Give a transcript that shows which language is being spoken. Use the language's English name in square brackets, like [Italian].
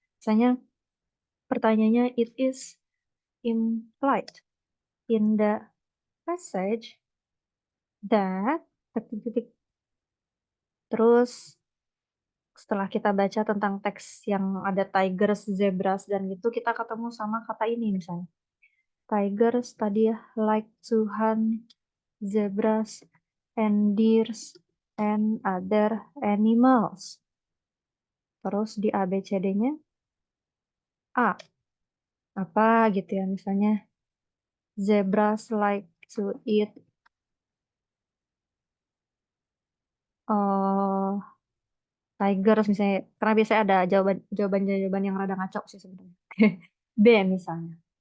[Indonesian] Misalnya, pertanyaannya, [English] it is implied in the passage that titik-titik. [Indonesian] Terus setelah kita baca tentang teks yang ada tigers, zebras, dan gitu, kita ketemu sama kata ini misalnya. [English] Tigers tadi ya, like to hunt zebras and deers and other animals. [Indonesian] Terus di ABCD-nya A, apa gitu ya, misalnya [English] zebras like to eat uh, tigers [Indonesian] misalnya, karena biasanya ada jawaban yang rada ngaco sih sebenarnya. B misalnya.